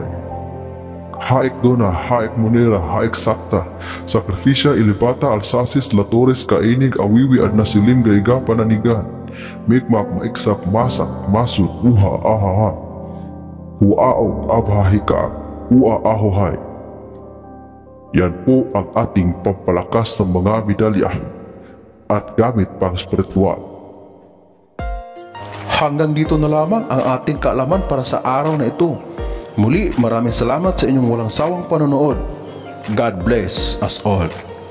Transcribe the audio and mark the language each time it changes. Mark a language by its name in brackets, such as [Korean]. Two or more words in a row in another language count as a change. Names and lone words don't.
[Filipino] Haik Dona, Haik Monera, Haik Sancta, Sacrificia Ilibata Alsacis Latores Kainig Awiwi at Nasilib Kaiga Pananigan, Mikmak Maiksak Masak Masu Uha Ahaha, Kuaok Abahika Ua Ahuhay. Yan po ang ating pampalakas ng mga medalya at gamit pang spiritual. Hanggang dito na lamang ang ating kaalaman para sa araw na ito. Muli, maraming salamat sa inyong walang sawang panonood. [English] God bless us all.